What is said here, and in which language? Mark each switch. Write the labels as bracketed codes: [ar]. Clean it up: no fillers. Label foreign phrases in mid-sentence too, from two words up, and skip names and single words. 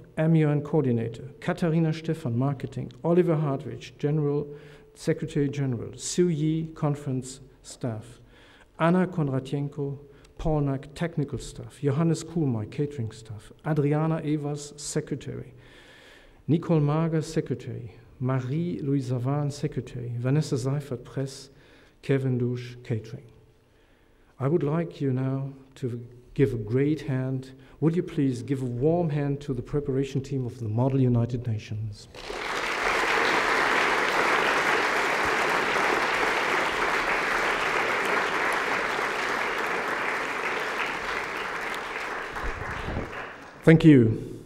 [en] MUN Coordinator; Katharina Stephan, Marketing; Oliver Hartwig, Secretary General; Sue Yi, Conference Staff; Anna Kondratienko, Pornak, Technical Staff; Johannes Kuhlmeier, Catering Staff; Adriana Evers, Secretary; Nicole Mager, Secretary; Marie-Louise Van, Secretary; Vanessa Seifert, Press; Kevin Douche, Catering. I would like you now to give a great hand. Would you please give a warm hand to the preparation team of the Model United Nations. Thank you.